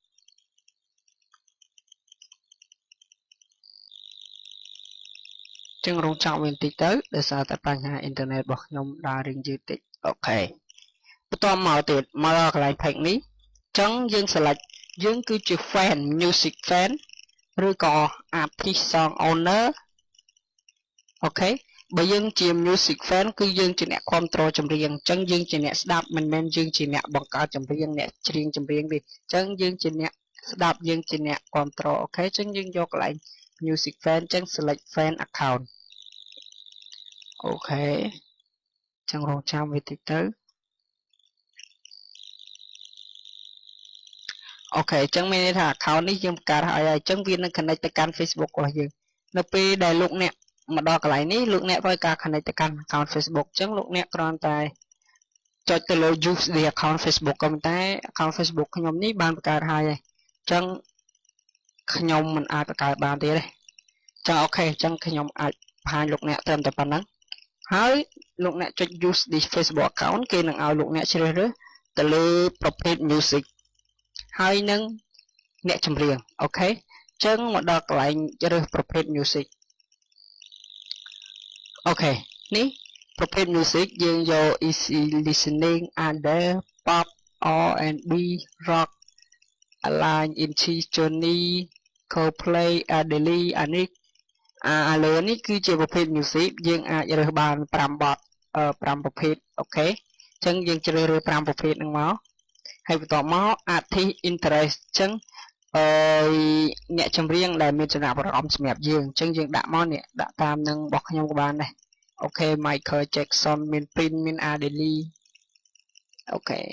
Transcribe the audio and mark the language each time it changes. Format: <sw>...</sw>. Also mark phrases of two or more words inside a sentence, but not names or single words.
<km>ចឹងរងចាំវាបន្តិចទៅដោយសារតែបញ្ហាអ៊ី នធឺណិតរបស់ខ្ញុំដើររៀងយឺតតិចអូខេបន្តមកទៀតមកដល់កន្លែង page នេះចឹងយើង select យើង គឺជា</km> <en>fan music fan</en> <km>ឬក៏</km> <en>artist song owner</en> <km>អូខេបើយើងជា</km> <en>music fan</en> <km>គឺយើងជាអ្នកគ្រប់គ្រងចម្រៀងអញ្ចឹងយើងជាអ្នកស្ដាប់មិនមែនយើងជាអ្នកបង្កើតចម្រៀងអ្នកច្រៀងចម្រៀងទេអញ្ចឹងយើងជាអ្នកស្ដាប់យើងជាអ្នកគ្រប់គ្រងអូខេអញ្ចឹងយើងយកកន្លែង</km> <en>music fan</en> <km>អញ្ចឹង</km> <en>select fan account</en> <km>អូខេអញ្ចឹងរងចាំវាតិចទៅ អូខេអញ្ចឹងមានន័យថា account នេះយើងបង្កើតហើយអញ្ចឹងវានឹង connect ទៅកាន់ Facebook របស់យើងនៅពេលដែលលោកអ្នកមកដល់កន្លែងនេះលោកអ្នក ត្រូវការ connect ទៅកាន់</km> <en>account Facebook</en> <km>អញ្ចឹងលោកអ្នកគ្រាន់តែចុចទៅលើ</km> <en>use the account Facebook</en> <km>ក៏ប៉ុន្តែ</km> <en>account Facebook</en> <km>ខ្ញុំនេះបានបង្កើតហើយអញ្ចឹងខ្ញុំមិនអាចបង្កើតបានទៀតទេអញ្ចឹងអូខេអញ្ចឹងខ្ញុំអាចបង្ហាញលោកអ្នកត្រឹមតែប៉ុណ្ណឹងហើយលោកអ្នកចុច</km> <en>use this Facebook account</en> <km>គេនឹងឲ្យលោកអ្នកជ្រើសរើសទៅលើប្រភេទ music ហើយនឹងអ្នកចម្រៀងអូខេអញ្ចឹងមកដល់កន្លែងរើសប្រភេទ music អូខេនេះប្រភេទ music យើងយក</km> <en>easy listening under pop R&B rock align indie journey Coldplay Adele Anik</en> <km>ឥ ឡូវនេះគឺជាប្រភេទ music យើងអាចរើសបាន5បទ5ប្រភេទអូខេអញ្ចឹងយើងជ្រើសរើស5ប្រភេទហ្នឹងមកហើយបន្ទាប់មក</km> <en>artist interest</en> <km>អញ្ចឹងអ្នកចម្រៀងដែលមានចំណាប់អារម្មណ៍សម្រាប់យើងអញ្ចឹងយើងដាក់មកនេះដាក់តាមនឹងរបស់ខ្ញុំក៏បានដែរអូខេ Michael Jackson មាន Prince មាន Adele អូខេអ</km>